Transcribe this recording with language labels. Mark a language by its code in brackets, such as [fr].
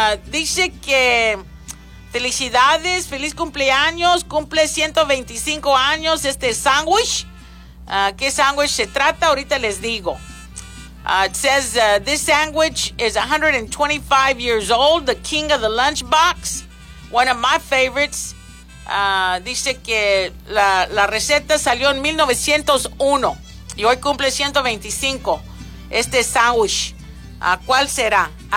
[es] Dice que felicidades, feliz cumpleaños, cumple 125 años este sándwich. ¿Qué sándwich se trata? Ahorita les digo. [en] It says, this sandwich is 125 years old, the king of the lunchbox, one of my favorites. [es] Dice que la receta salió en 1901 y hoy cumple 125. Este sándwich, ¿cuál será?